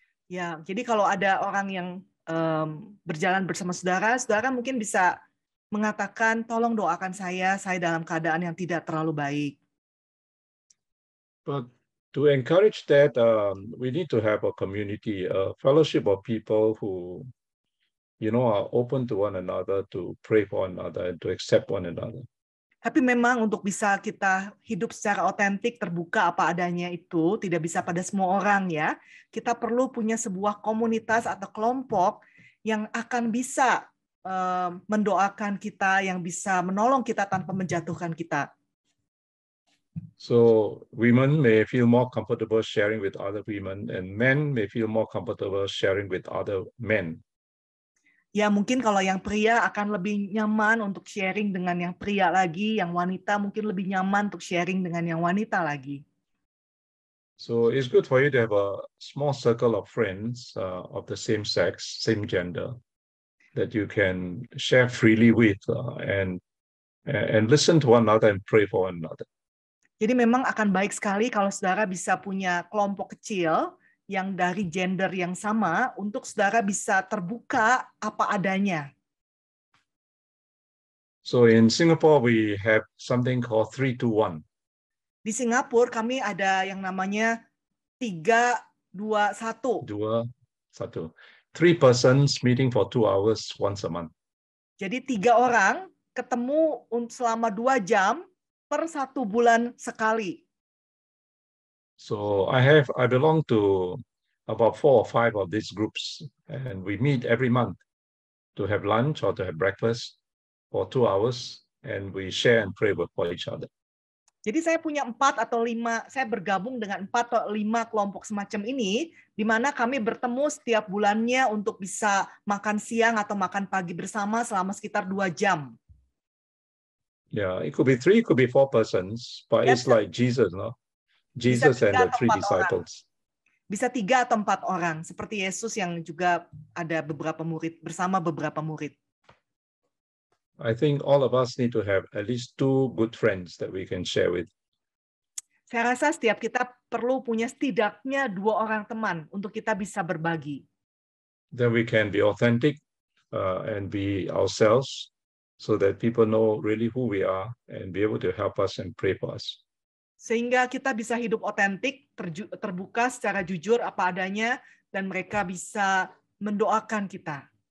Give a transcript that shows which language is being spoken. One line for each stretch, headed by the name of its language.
Indonesian: Ya, jadi kalau ada orang yang berjalan bersama saudara, saudara mungkin bisa mengatakan, tolong doakan saya dalam keadaan yang tidak terlalu baik.
English: But to encourage that, we need to have a community, a fellowship of people who, you know, are open to one another, to pray for one another, and to accept one another.
Indonesian: Tapi memang untuk bisa kita hidup secara otentik, terbuka apa adanya itu tidak bisa pada semua orang ya. Kita perlu punya sebuah komunitas atau kelompok yang akan bisa mendoakan kita, yang bisa menolong kita tanpa menjatuhkan kita.
English: So women may feel more comfortable sharing with other women, and men may feel more comfortable sharing with other men.
Indonesian: Ya mungkin kalau yang pria akan lebih nyaman untuk sharing dengan yang pria lagi, yang wanita mungkin lebih nyaman untuk sharing dengan yang wanita lagi.
English: So it's good for you to have a small circle of friends of the same sex, same gender, that you can share freely with and listen to one another and pray for one another.
Indonesian: Jadi memang akan baik sekali kalau saudara bisa punya kelompok kecil yang dari gender yang sama untuk saudara bisa terbuka apa adanya.
English: So in Singapore we have something called 3-2-1.
Indonesian: Di Singapura kami ada yang namanya 3-2-1.
English: 2-1. 3 persons meeting for 2 hours once a month.
Indonesian: Jadi 3 orang ketemu selama 2 jam per 1 bulan sekali.
English: So I belong to about 4 or 5 of these groups, and we meet every month to have lunch or to have breakfast for 2 hours, and we share and pray for each other.
Indonesian: Jadi saya punya 4 atau 5, saya bergabung dengan 4 atau 5 kelompok semacam ini, di mana kami bertemu setiap bulannya untuk bisa makan siang atau makan pagi bersama selama sekitar 2 jam.
English: Yeah, it could be 3, it could be 4 persons, but it's like Jesus, no? Jesus and the 3 disciples.
Indonesian: Bisa 3 atau 4 orang, seperti Yesus yang juga ada beberapa murid, bersama beberapa murid.
English: I think all of us need to have at least 2 good friends that we can share with.
Indonesian: Saya rasa setiap kita perlu punya setidaknya 2 orang teman untuk kita bisa berbagi.
English: Then we can be authentic and be ourselves, so that people know really who we are and be able to help us and pray for us.
Indonesian: Sehingga kita bisa hidup otentik, terbuka secara jujur apa adanya, dan mereka bisa mendoakan kita.